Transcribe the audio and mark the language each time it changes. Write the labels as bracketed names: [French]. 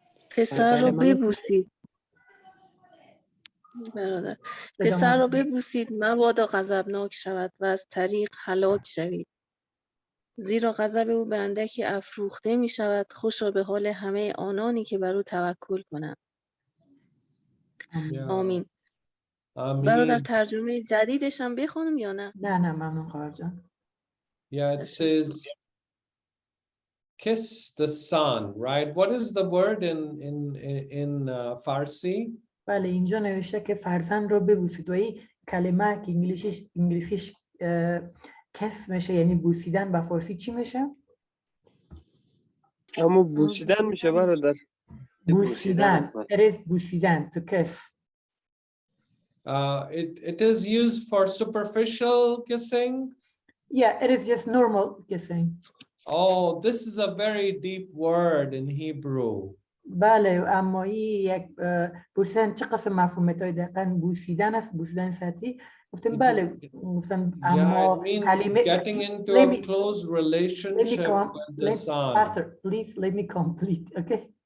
[Persian] پسر را ببوسید برادر، پسر را ببوسید مبادا غضبناک شود و از طریق هلاک شوید، زیرا غضب او به اندکی افروخته می شود. خوشا به حال همه آنانی که بر او توکل کنند. آمین. برادر ترجمه جدیدش هم بخونم یا نه؟ نه ممنون خواهر جان. [English] Yeah, it says kiss the sun, right? What is the word in Farsi? [Persian] بله اینجا نوشته که فرزند رو ببوسید و این کلمه که انگلیسیش کس میشه یعنی بوسیدن، به فارسی چی میشه؟ اما بوسیدن میشه برادر. بوسیدن. [English] It is بوسیدن to kiss. It is used for superficial kissing. Yeah, it is just normal kissing. Oh, this is a very deep word in Hebrew. [Persian] بله اما این یک بوسیدن چه قسم مفهومت های دقیقا بوسیدن است؟ بوسیدن سطحی گفتم بله گفتم اما [English] کلمه getting into a close relationship with the sun. Pastor, please let me complete, okay?